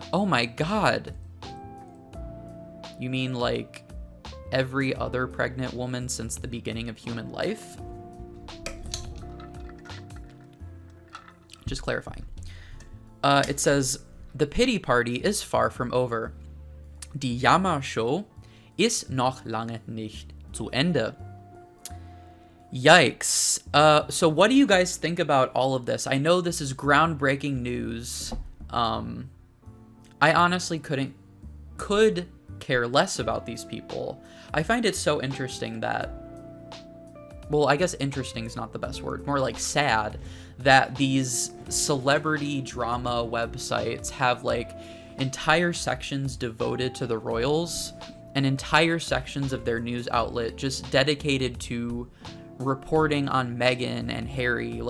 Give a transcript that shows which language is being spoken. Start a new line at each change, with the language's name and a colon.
English: Oh my God. You mean like every other pregnant woman since the beginning of human life? Just clarifying. It says, the pity party is far from over.
German: Die Jammershow ist noch lange nicht zu Ende.
English: Yikes. So what do you guys think about all of this? I know this is groundbreaking news. I honestly could care less about these people. I find it so interesting that, well, I guess interesting is not the best word, more like sad, that these celebrity drama websites have like entire sections devoted to the royals and entire sections of their news outlet just dedicated to reporting on Meghan and Harry.